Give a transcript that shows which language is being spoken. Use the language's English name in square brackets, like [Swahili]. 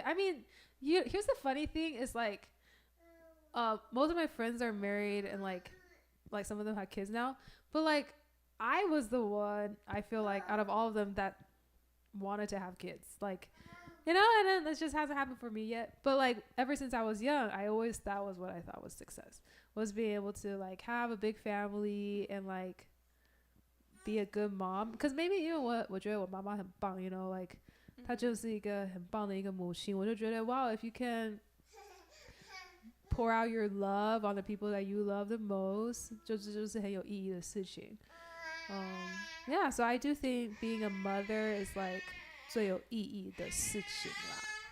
[English] I mean, here's the funny thing is like, most of my friends are married and like some of them have kids now, but like I was the one I feel like out of all of them that wanted to have kids. Like You know, and then this just hasn't happened for me yet. But like ever since I was young, I always that was what I thought was success. Was being able to like have a big family and like be a good mom. [Chinese] Because maybe 因为我觉得我妈妈很棒 you know, like 她就是一个很棒的一个母亲。我就觉得 [English] wow, if you can pour out your love on the people that you love the most, [Chinese] 就是很有意义的事情。 [English] Yeah, so I do think being a mother is like [Chinese] 最有意义的事情啦。